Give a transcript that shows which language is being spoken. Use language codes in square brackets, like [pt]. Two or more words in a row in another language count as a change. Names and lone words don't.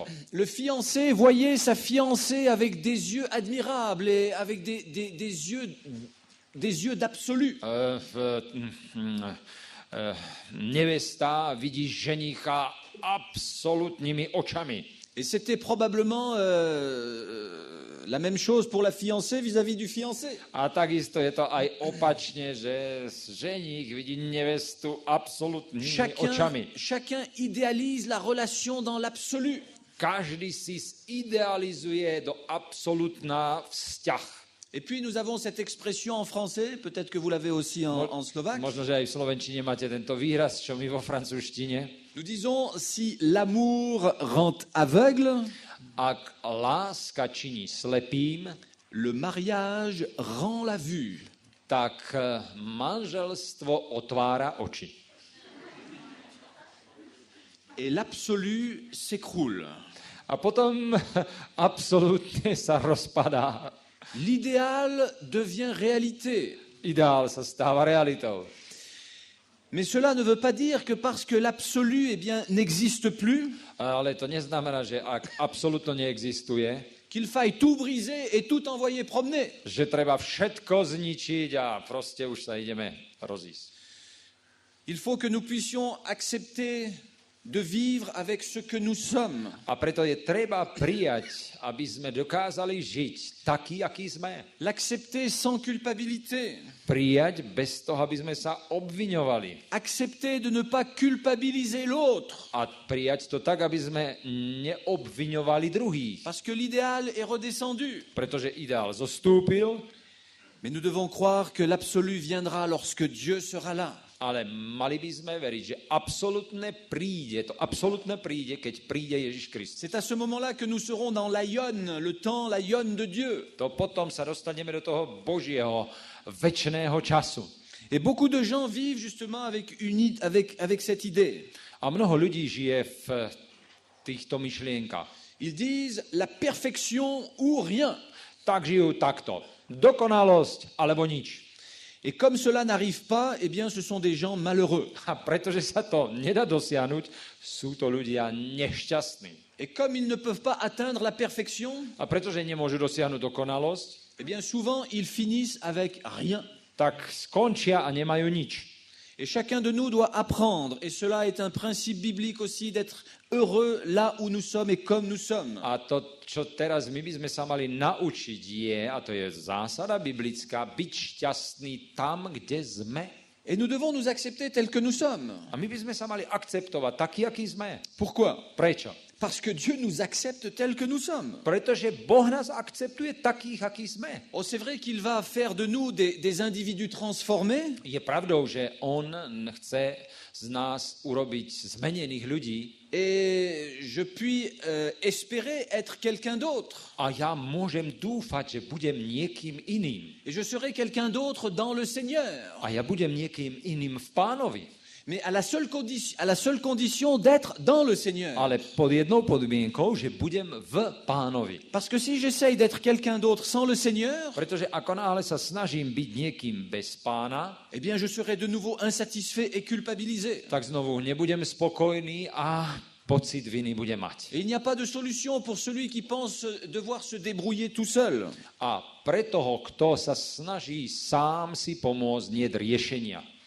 [fr] Le fiancé voyait sa fiancée avec des yeux admirables et avec des yeux d'absolu. [sk] Nevesta vidí ženicha absolútnymi očami. [fr] Et c'était probablement la même chose pour la fiancée vis-à-vis du fiancé. [sk] A takisto je to aj opačne, že ženích vidí nevestu absolútnymi očami. [fr] Chacun idéalise la relation dans l'absolu. [sk] Každý si idealizuje do absolútna vzťah. [fr] Et puis nous avons cette expression en français, peut-être que vous l'avez aussi en slovaque. [sk] Možno, že aj v slovenčine máte tento výraz, čo my vo francúzštine. [fr] Nous disons, si l'amour rend aveugle, [sk] Ak láska činí slepým, [fr] le mariage rend la vue. [sk] tak manželstvo otvára oči. [fr] Et l'absolu s'écroule. [sk] A potom absolútne sa rozpadá. [fr] L'idéal devient réalité. [sk] Ideál sa stáva realitou. [fr] Mais cela ne veut pas dire que parce que l'absolu n'existe plus, [sk] Ale to neznamená, že ak absolútne neexistuje, [fr] qu'il faille tout briser et tout envoyer promener. [sk] že treba všetko zničiť a proste už sa ideme rozísť. [fr] Il faut que nous puissions accepter de vivre avec ce que nous sommes. [sk] A preto je treba prijať, aby sme dokázali žiť taký, aký sme. [fr] L'accepter sans culpabilité. [sk] Prijať bez toho, aby sme sa obviňovali. [fr] Accepter de ne pas culpabiliser l'autre. [sk] A prijať to tak, aby sme neobviňovali druhých. [fr] Parce que l'idéal est redescendu. [sk] Pretože ideál zostúpil, [fr] Mais nous devons croire que l'absolu viendra lorsque Dieu sera là. [sk] ale mali by sme veriť, že absolútne príde, keď príde Ježiš Kristus. [fr] C'est à ce moment-là que nous serons dans l'aion, le temps, l'aion de Dieu. [sk] To potom sa dostaneme do toho Božieho večného času. [fr] Et beaucoup de gens vivent justement avec cette idée. [sk] A mnoho ľudí žije v týchto myšlienkach. [fr] Ils disent la perfection ou rien. [sk] Tak žijú takto. Dokonalosť alebo nič. [fr] Et comme cela n'arrive pas, ce sont des gens malheureux. [sk] A pretože sa to nedá dosiahnuť, sú to ľudia nešťastní. [fr] Et comme ils ne peuvent pas atteindre la perfection, [sk] A pretože nemôžu dosiahnuť dokonalosť, [fr] souvent ils finissent avec rien. [sk] tak skončia a nemajú nič. [fr] Et chacun de nous doit apprendre, et cela est un principe biblique aussi, d'être heureux là où nous sommes et comme nous sommes. [sk] A to, čo teraz my by sme sa mali naučiť je, a to je zásada biblická, byť šťastný tam, kde sme. [fr] Et nous devons nous accepter tels que nous sommes. [sk] A my by sme sa mali akceptovať taký, aký sme. [fr] Pourquoi? [sk] Prečo? [fr] Parce que Dieu nous accepte tels que nous sommes. [sk] Pretože Boh nás akceptuje takých, akí sme. [fr] Oh, c'est vrai qu'il va faire de nous des individus transformés, [sk] Je pravdou, že on chce z nás urobiť zmenených ľudí. [fr] et je puis espérer être quelqu'un d'autre. [sk] A ja môžem dúfať, že budem niekým iným. [fr] Et je serai quelqu'un d'autre dans le Seigneur. [sk] A ja budem niekým iným v Pánovi. [fr] Mais à la seule condition d'être dans le Seigneur. [sk] Ale pod jednou podmienkou, že budem v Pánovi. [fr] Parce que si j'essaye d'être quelqu'un d'autre sans le Seigneur, [sk] Pretože ako náhle sa snažím byť niekým bez Pána, [fr] je serai de nouveau insatisfait et culpabilisé. [sk] tak znovu nebudem spokojný a pocit viny budem mať. [fr] Et il n'y a pas de solution pour celui qui pense devoir se débrouiller tout seul. [sk] A pre toho, kto sa snaží sám si pomôcť, nie je riešenia.